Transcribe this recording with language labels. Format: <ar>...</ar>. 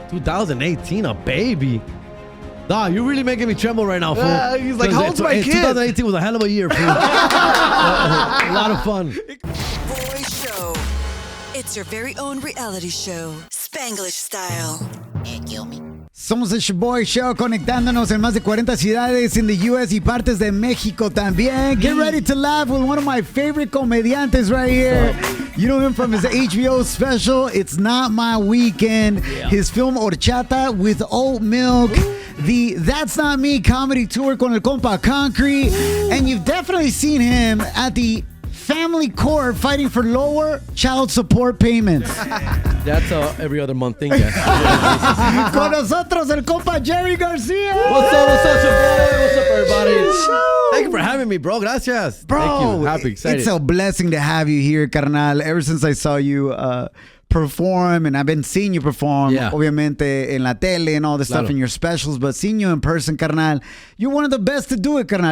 <en>2018, a baby? Dog, you're really making me tremble right now, fool. He's like, how old's my kid? 2018 was a hell of a year, fool. A lot of fun. Boy Show. It's your very own reality show, Spanglish style. Kill me.</en> <es>Somos el Shoboy Show, conectándonos en más de 40 ciudades</es> <en>in the US</en> <es>y partes de México también.</es> <en>Get ready to laugh with one of my favorite comediantes right here. You know him from his HBO special, It's Not My Weekend. Yeah. His film Horchata with Oat Milk. The That's Not Me comedy tour</en> <es>con el compa</es> <en>Concrete. And you've definitely seen him at the family court fighting for lower child support payments. That's every other month thing, yeah.</en> <es>Con nosotros el compa Jerry Garcia.</es> <en>What's up, Shoboy? What's up, everybody? Thank you for having me, bro.</en> <es>Gracias.</es> <en>Bro, thank you. Happy, excited. It's a blessing to have you here, carnal. Ever since I saw you perform, and I've been seeing you perform,</en> <es>obviamente, en la tele</es> <en>and all this stuff in your specials, but seeing you in person, carnal, you're one of the best to do it, carnal.</en>